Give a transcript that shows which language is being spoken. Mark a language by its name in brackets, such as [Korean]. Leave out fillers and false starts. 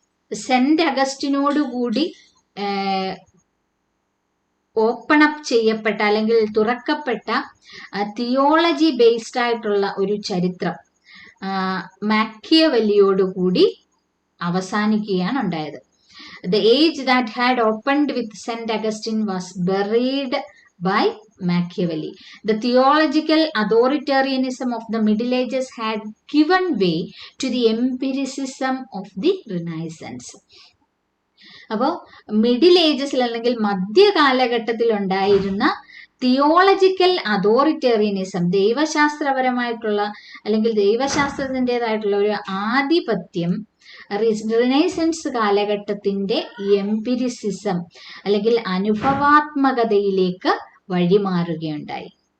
[Malayalam] Saint അഗസ്റ്റിനോടുകൂടി open up ചെയ്യപ്പെട്ട അല്ലെങ്കിൽ തുറക്കപ്പെട്ട theology based ആയിട്ടുള്ള ഒരു ചരിത്രം മാക്കിയവെല്ലിയോടുകൂടി അവസാനിക്കുകയാണ് ഉണ്ടായത്. [English] The age that had opened with St. Augustine was buried by Machiavelli. The theological authoritarianism of the Middle Ages had given way to the empiricism of the Renaissance. [Malayalam] അപ്പോൾ middle ഏജസിൽ അല്ലെങ്കിൽ മധ്യകാലഘട്ടത്തിൽ ഉണ്ടായിരുന്ന theological authoritarianism, ദൈവശാസ്ത്രപരമായിട്ടുള്ള അല്ലെങ്കിൽ ദൈവശാസ്ത്രത്തിൻ്റെതായിട്ടുള്ള ഒരു ആധിപത്യം renaissance കാലഘട്ടത്തിന്റെ empiricism അല്ലെങ്കിൽ അനുഭവാത്മകതയിലേക്ക് വഴിമാറുകയുണ്ടായി.